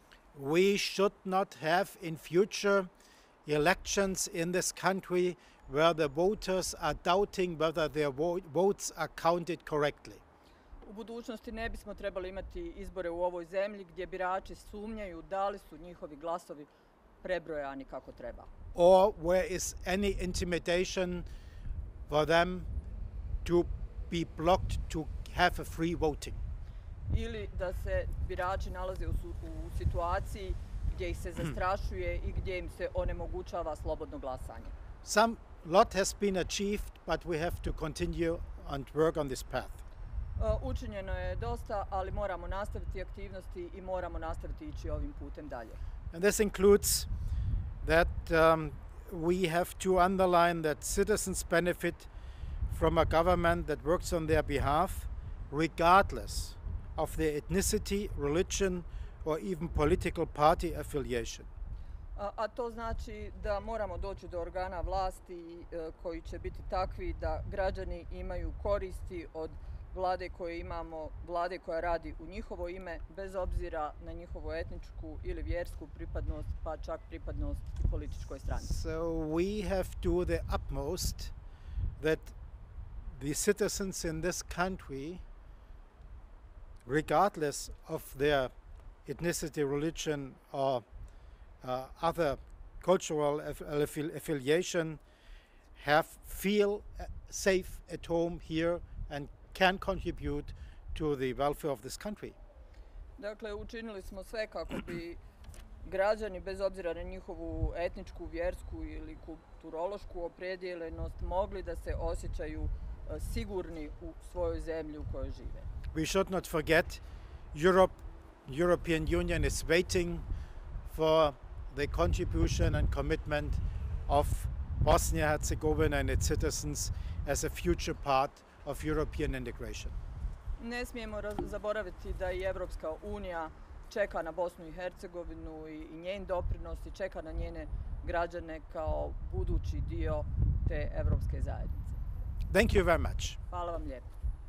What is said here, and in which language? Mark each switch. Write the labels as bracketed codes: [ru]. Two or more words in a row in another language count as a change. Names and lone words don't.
[en] We should not have in future elections in this country where the voters are doubting whether their votes are counted correctly. [bs] U budućnosti ne bismo trebali imati izbore u ovoj zemlji gdje birači sumnjaju da li su njihovi glasovi prebrojani kako treba. [en] Or where is any intimidation for them to be blocked to have a free voting. [bs] Ili da se birači nalaze u situaciji gdje ih se zastrašuje i gdje im se onemogućava slobodno glasanje. [en] Some lot has been achieved, but we have to continue and work on this path. [bs] Učinjeno je dosta, ali moramo nastaviti aktivnosti i moramo nastaviti ići ovim putem dalje. [en] And this includes that we have to underline that citizens benefit from a government that works on their behalf, regardless of their ethnicity, religion, or even political party affiliation. [bs] A to znači da moramo doći do organa vlasti koji će biti takvi da građani imaju koristi od vlade koje imamo, vlade koja radi u njihovo ime, bez obzira na njihovu etničku ili vjersku pripadnost, pa čak pripadnost i političkoj stranci. [en] So we have to do the utmost that the citizens in this country, regardless of their ethnicity, religion, or other cultural affiliation, feel safe at home here and can contribute to the welfare of this country. [bs] Dakle, učinili smo sve kako bi građani, bez obzira na njihovu etničku, vjersku ili kulturološku opredijeljenost, mogli da se osjećaju sigurni u svojoj zemlji u kojoj žive. [en] We should not forget European Union is waiting for the contribution and commitment of Bosnia-Herzegovina and its citizens as a future part of European integration. [bs] Ne smijemo zaboraviti da i Evropska unija čeka na Bosnu i Hercegovinu i njen doprinos i čeka na njene građane kao budući dio te evropske zajednice. [en] Thank you very much. [bs] Hvala vam lijepo.